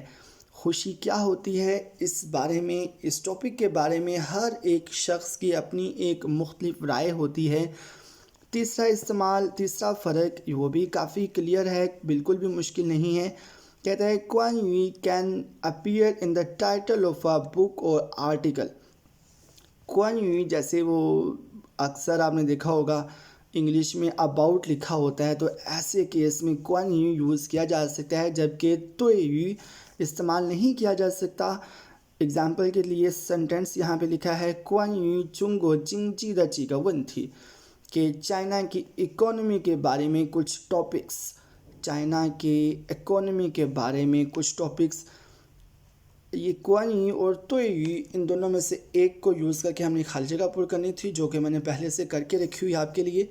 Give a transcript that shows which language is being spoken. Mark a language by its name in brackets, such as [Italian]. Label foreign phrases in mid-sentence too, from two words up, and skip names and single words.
[Urdu] خوشی کیا ہوتی ہے اس بارے میں، اس ٹاپک کے بارے میں ہر ایک شخص کی اپنی ایک مختلف رائے ہوتی ہے۔ تیسرا فرق وہ بھی کافی کلیئر ہے، بالکل بھی مشکل نہیں ہے۔ کہتا ہے [English] کوان یو can appear in the title of a book or article. [Urdu] کوان یو جیسے وہ اکثر آپ نے دیکھا ہوگا انگلش میں اباؤٹ لکھا ہوتا ہے، تو ایسے کیس میں کوان یو یوز کیا جا سکتا ہے، جبکہ تو یو استعمال نہیں کیا جا سکتا۔ اگزامپل کے لیے سنٹینس یہاں پہ لکھا ہے [Chinese] 关于中国经济的几个问题 [Urdu] کہ چائنا کی اکانومی کے بارے میں کچھ ٹاپکس، چائنا کے اکانومی کے بارے میں کچھ ٹاپکس۔ یہ کوان یو اور تو یو ان دونوں میں سے ایک کو یوز کر کے ہم نے خالی جگہ پر کرنی تھی، جو کہ میں نے پہلے سے کر کے رکھی ہوئی آپ کے لیے۔